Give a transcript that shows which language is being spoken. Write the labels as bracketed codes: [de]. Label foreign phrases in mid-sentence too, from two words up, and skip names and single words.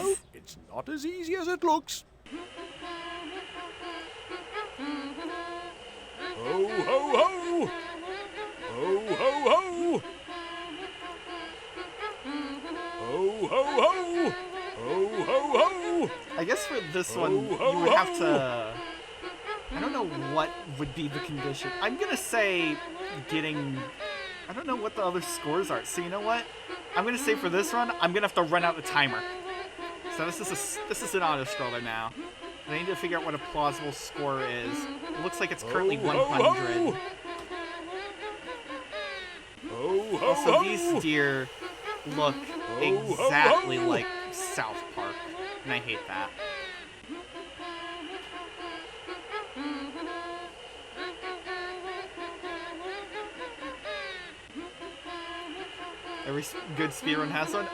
[en] though, it's not as easy as it looks. Ho ho ho! Ho ho ho! Ho ho ho! Ho ho ho! I guess for this Ho, one, ho, you would have ho. to... I don't know what would be the condition. I'm gonna say getting... I don't know what the other scores are. So you know what? I'm gonna say for this run, I'm gonna have to run out the timer. So this is an auto scroller now. And I need to figure out what a plausible score is. It looks like it's currently Ho, ho, 100. Ho ho Also, ho! these deer look exactly like South Park, and I hate that. Every good speedrun has one?